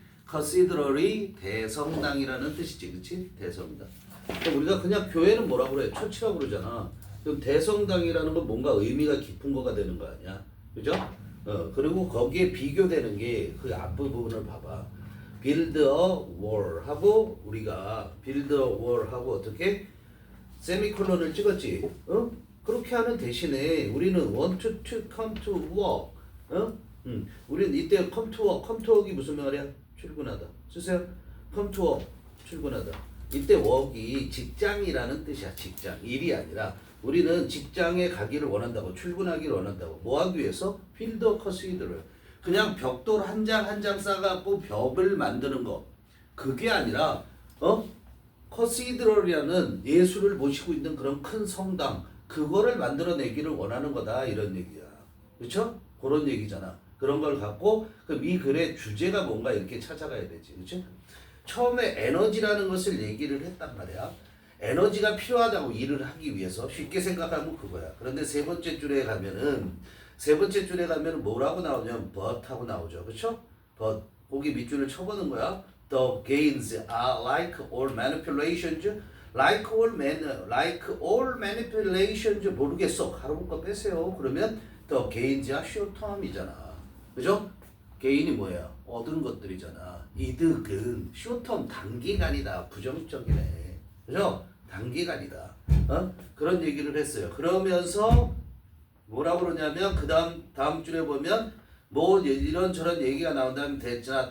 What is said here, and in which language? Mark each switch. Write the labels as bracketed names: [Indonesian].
[Korean] cathedral이 대성당이라는 뜻이지, 그렇지? 대성당. 그럼 우리가 그냥 교회는 뭐라고 그래? 처치라고 그러잖아. 그럼 대성당이라는 건 뭔가 의미가 깊은 거가 되는 거 아니야? 그죠? 그리고 거기에 비교되는 게 그 앞부분을 봐봐. [English] build a wall [Korean] 하고 우리가 [English] build a wall [Korean] 하고 어떻게? 세미콜론을 찍었지. 그렇게 하는 대신에 우리는 [English] want to come to work. [Korean] 우리는 이때 come to work. [English] come to work이 [Korean] 무슨 말이야? 출근하다. 쓰세요. [English] come to work. [Korean] 출근하다. 이때 work이 직장이라는 뜻이야. 직장. 일이 아니라 우리는 직장에 가기를 원한다고, 출근하기를 원한다고. 뭐 하기 위해서? [English] build a cathedral. [Korean] 그냥 벽돌 한 장 한 장 싸갖고 벽을 만드는 거. 그게 아니라 커시드럴이라는 예수를 모시고 있는 그런 큰 성당, 그거를 만들어내기를 원하는 거다, 이런 얘기야. 그렇죠? 그런 얘기잖아. 그런 걸 갖고 그럼 이 글의 주제가 뭔가 이렇게 찾아가야 되지. 그렇죠? 처음에 에너지라는 것을 얘기를 했단 말이야. 에너지가 필요하다고 일을 하기 위해서. 쉽게 생각하면 그거야. 그런데 세 번째 줄에 가면은 뭐라고 나오냐면 but 하고 나오죠. 그렇죠? but. 거기 밑줄을 쳐보는 거야. [English] The gains are like all manipulations. like all manipulations [Korean] 모르겠어. 가로볼 거 빼세요. 그러면 [English] the gains야 short term이잖아. [Korean] 그죠? gain이 뭐예요? 얻은 것들이잖아. 이득은 short term 단기간이다. 부정적이네. 그죠? 단기간이다. 그런 얘기를 했어요. 그러면서 뭐라고 그러냐면 그 다음 줄에 보면 뭐 이런저런 얘기가 나온다면 됐잖아.